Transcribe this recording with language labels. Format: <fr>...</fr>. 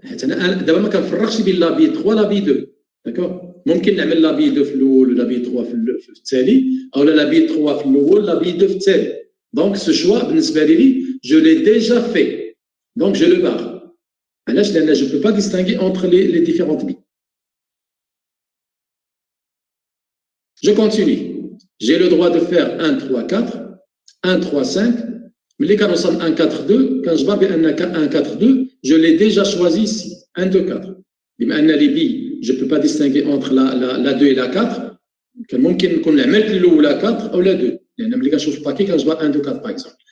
<ar>دابا ما كنفرقش بين لابي 3 لابي 2. d'accord ممكن نعمل لابي 2 في الاول ولابي 3 في التالي او لابي 3 في الاول لابي 2 في التالي.</ar> <fr>donc ce choix</fr> <ar>بالنسبه لي</ar> <fr>je l'ai déjà fait, donc je le barre.</fr> <ar>علاش؟ لان</ar> <fr>je peux pas distinguer entre les différentes billes. Je continue. J'ai le droit de faire 1 3 4, 1 3 5. Mais quand on sonne 1 4 2, quand je vais à 1 4 2, je l'ai déjà choisi ici, 1 2 4.</fr> <ar>بما ان</ar> <fr>les billes, je ne peux pas distinguer entre la 2 et la 4.</fr> <ar>كان ممكن نكون عملت الاولى 4 او لا 2 لان ملي كنشوف الباكي كنجبر 1 2 4</ar> <fr>par exemple.</fr>